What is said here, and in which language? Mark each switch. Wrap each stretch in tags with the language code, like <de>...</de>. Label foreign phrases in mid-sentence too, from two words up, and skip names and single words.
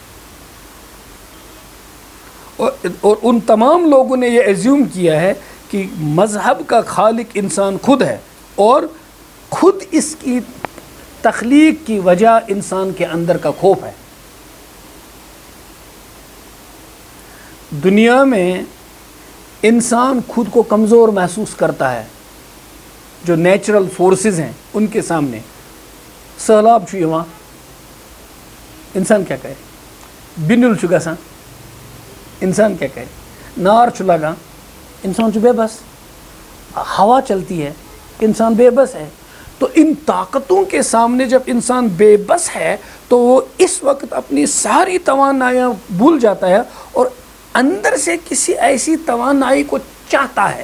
<ur>اور ان تمام لوگوں نے یہ ایزیوم کیا ہے کہ مذہب کا خالق انسان خود ہے، اور خود اس کی تخلیق کی وجہ انسان کے اندر کا خوف ہے۔ دنیا میں انسان خود کو کمزور محسوس کرتا ہے، جو</ur> <en>natural forces</en> <ur>ہیں ان کے سامنے۔</ur> <ks>سہلاب چھُ یِوان،</ks> <ur>انسان کیا کرے؟</ur> <ks>بِنیُل چھُ گژھان،</ks> <ur>انسان کیا کرے؟</ur> <ks>نار چھُ لگان، انسان چھُ بے بس۔</ks> <ur>ہوا چلتی ہے، انسان بے بس ہے۔ تو ان طاقتوں کے سامنے جب انسان بے بس ہے تو وہ اس وقت اپنی ساری توانائیاں بھول جاتا ہے اور اندر سے کسی ایسی توانائی کو چاہتا ہے۔</ur>